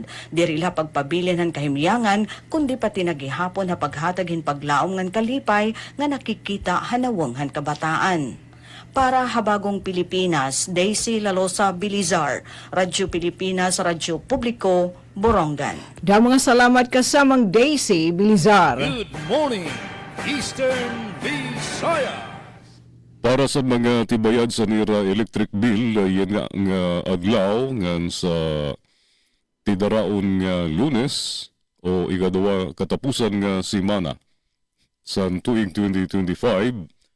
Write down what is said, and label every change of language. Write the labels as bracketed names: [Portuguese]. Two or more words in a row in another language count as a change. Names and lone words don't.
[Waray] Dirila pagpabilin han kahimyangan, kundi pati nagihapon ha paghatag hin paglaom ngan kalipay nga nakikita hanawang han kabataan. Para Habagong Pilipinas, Daisy Lalosa Bilizar, Radyo Pilipinas, Radyo Publiko, Borongan. Da mga salamat kasamang Daisy Bilizar. [English] Good morning, Eastern Visayas. [Waray] Para sa mga tibayad sa nira electric bill, yan nga adlaw ngan sa tidaraon nga Lunes o ikadawa katapusan nga simana sa tuig 2025.